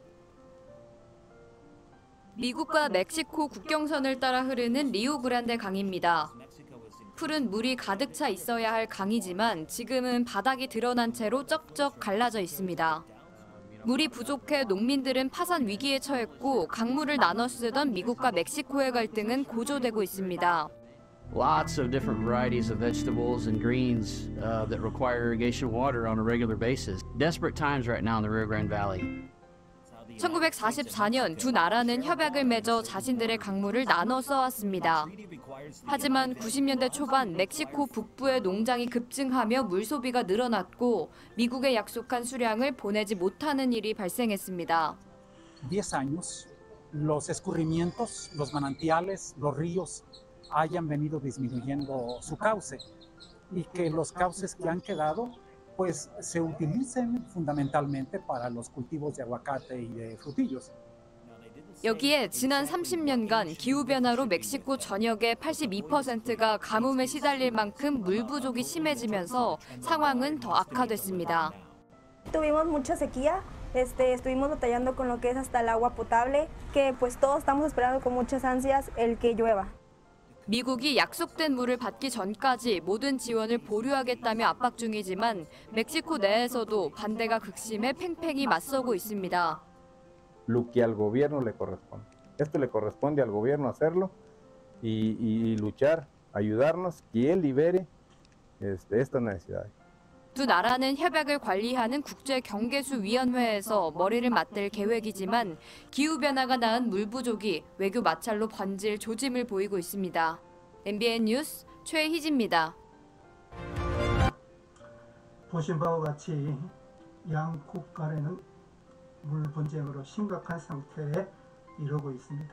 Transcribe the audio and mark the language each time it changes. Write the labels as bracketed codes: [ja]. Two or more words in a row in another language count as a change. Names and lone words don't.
[ko] 미국과 멕시코 국경선을 따라 흐르는 리오그란데 강입니다. 푸른 물이 가득 차 있어야 할 강이지만 지금은 바닥이 드러난 채로 쩍쩍 갈라져 있습니다. 물이 부족해 농민들은 파산 위기에 처했고 강물을 나눠 쓰던 미국과 멕시코의 갈등은 고조되고 있습니다. [en] Lots of different varieties of vegetables and greens that require irrigation water on a regular basis. Desperate times right now in the Rio Grande Valley. [ko] 1944년 두 나라는 협약을 맺어 자신들의 강물을 나눠 써왔습니다. 하지만 90년대 초반 멕시코 북부의 농장이 급증하며 물 소비가 늘어났고 미국에 약속한 수량을 보내지 못하는 일이 발생했습니다. [es] 10 años, los escurrimientos, los manantiales, los ríos hayan venido disminuyendo su cauce y que los cauces que han quedado pues se utilicen fundamentalmente para los cultivos de aguacate y de frutillos. [ko] 여기에 지난 30년간 기후변화로 멕시코 전역의 82%가 가뭄에 시달릴 만큼 물 부족이 심해지면서 상황은 더 악화됐습니다. [es] Tuvimos mucha sequía, estuvimos batallando con lo que es hasta el agua potable, que pues todos estamos esperando con muchas ansias el que llueva. [ko] 미국이 약속된 물을 받기 전까지 모든 지원을 보류하겠다며 압박 중이지만 멕시코 내에서도 반대가 극심해 팽팽히 맞서고 있습니다. [es] Lo que al gobierno le corresponde. Esto le corresponde al gobierno hacerlo y luchar, ayudarnos, que él libere estas necesidades. [ko] 두 나라는 협약을 관리하는 국제경계수위원회에서 머리를 맞댈 계획이지만 기후변화가 낳은 물 부족이 외교 마찰로 번질 조짐을 보이고 있습니다. MBN 뉴스 최희지입니다. 보신 바와 같이 양국 간에는 물 분쟁으로 심각한 상태에 이르고 있습니다.